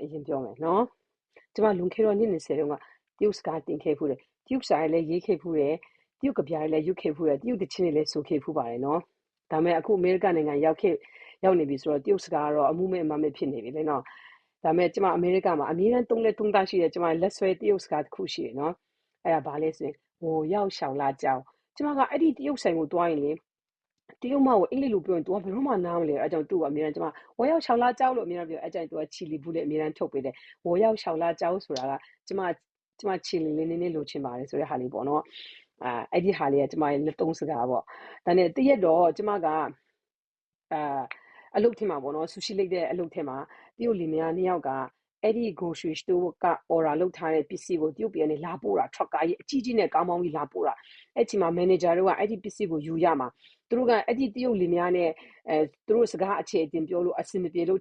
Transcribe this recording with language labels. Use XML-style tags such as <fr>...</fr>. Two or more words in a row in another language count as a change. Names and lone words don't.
<my>ရင်ပြောမယ်နော်ကျွန်မလွန်ခဲ့တော့နှစ်20တုန်းကတရုတ်စကားတင်ခဲ့ဖူးတယ်တရုတ်စာလည်းရေးခဲ့ဖူးတယ်တရုတ်ကဗျာလည်းရွတ်ခဲ့ဖူးတယ်တရုတ်တချင်းတွေလည်းဆိုခဲ့ဖူးပါတယ်နော်ဒါပေမဲ့အခုအမေရိ ကန်နိုင်ငံရောက်နေပြီဆိုတော့တရုတ်စကားကတော့အမှုမဲ့အမမဲ့ဖြစ်နေပြီလေနော်ဒါပေမဲ့ကျွန်မအမေရိကန်မှာအမြဲတမ်းတုံးသားရှိတယ်ကျွန်မလက်ဆွဲတရုတ်စကားတစ်ခုရှိတယ်နော်အဲ့ဒါဘာလဲဆိုရင်</my> <zh>我要小辣椒</zh> <my>ကျွန်မကအဲ့ဒီတရုတ်ဆိုင်ကိုတွားရင်လေတရုတ်မကိုအင်္ဂလိပ်လိုပြောရင် तू ကဘယ်တော့မှနားမလဲအဲ့ကြောင့် तू ကအမြဲတမ်းကျွန်မ</my> <zh>我要小辣椒</zh> <my>လို့အမြဲတမ်းပြောအဲ့ကြောင့် तू ကချီလီဘူးလေအမြဲတမ်းထုတ်ပေးတယ်</my> <zh>我要小辣椒</zh> <my>ဆိုတာကကျွန်မချီလီလေးနည်းနည်းလိုချင်ပါတယ်ဆိုတဲ့ဟာလေးပေါ့နော်အဲ့ဒီဟာလေးကကျွန်မရဲ့လက်သုံးစကားပေါ့ဒါနဲ့တရက်တော့ကျွန်မ ကအလုပ်ထင်မှာပေါ့နော်ဆူရှီလိုက်တဲ့အလုပ်ထင်မှာတရုတ်လင်မယားနှစ်ယောက်ကအဲ့ဒီ</my> <en>grocery store</en> <my>က order လုပ်ထားတဲ့ပစ္စည်းကိုတရုတ်ပြည်ကနေလာပို့တာ truck ကားကြီးအကြီးကြီးနဲ့ကားမောင်းပြီးလာပို့တာအဲ့ချိန်မှာ manager တို့ကအဲ့ဒီပစ္စည်းကိုယူရမှာသူတို့ကအဲ့ဒီတရုတ်လင်မယားနဲ့သူတို့စကားအခြေအတင်ပြောလို့အဆင်မပြေလို့ထ</my>